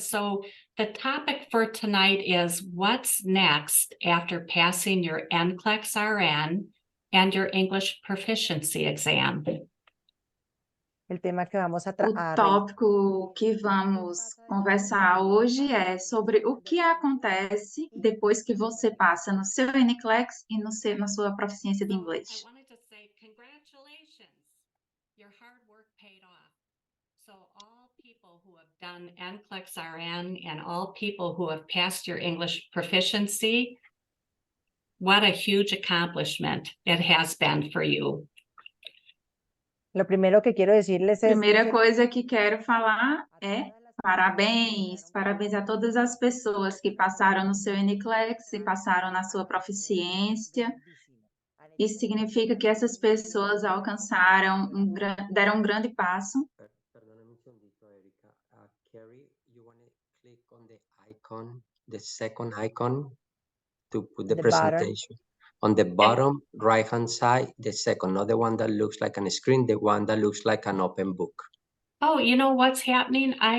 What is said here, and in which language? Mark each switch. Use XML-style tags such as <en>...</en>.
<en>So the topic for tonight is what's next after passing your NCLEX RN and your English proficiency exam.</en> <es>El tema que vamos a</es> <pt>O tópico que vamos conversar hoje é sobre o que acontece depois que você passa no seu NCLEX e na sua proficiência de</pt> <en>I</en> <pt>inglês.</pt> <en>wanted to say congratulations. Your hard work paid off. So all people who have done NCLEX RN and all people who have passed your English proficiency, what a huge accomplishment it has been for you.</en> <es>Lo primero que quiero decirles es</es> <pt>Primeira coisa que quero falar é parabéns, parabéns a todas as pessoas que passaram no seu NCLEX e passaram na sua proficiência. Isso significa que essas pessoas alcançaram, deram um grande passo.</pt> <es>Perdóname un segundito, Erika.</es> <en>Carrie, you want to click on the icon, the second icon, to put the The bottom. presentation. On the bottom right-hand side, the second, not the one that looks like a screen, the one that looks like an open book. Oh, you know what's happening?</en>